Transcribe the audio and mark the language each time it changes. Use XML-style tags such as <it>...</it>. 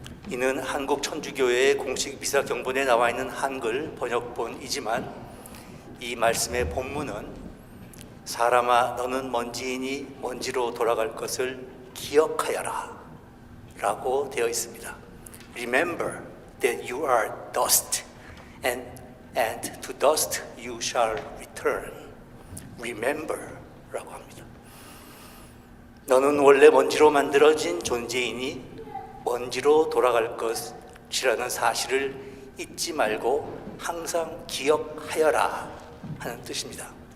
<ko>이는 한국 천주교회의 공식 미사 경본에 나와 있는 한글 번역본이지만 이 말씀의 본문은 사람아 너는 먼지이니 먼지로 돌아갈 것을 기억하여라 라고 되어 있습니다.</ko> <en>Remember that you are dust and to dust you shall return.</en> <ko>Remember 라고 합니다. 너는 원래 먼지로 만들어진 존재이니 먼지로 돌아갈 것이라는 사실을 잊지 말고 항상 기억하여라 하는 뜻입니다.</ko>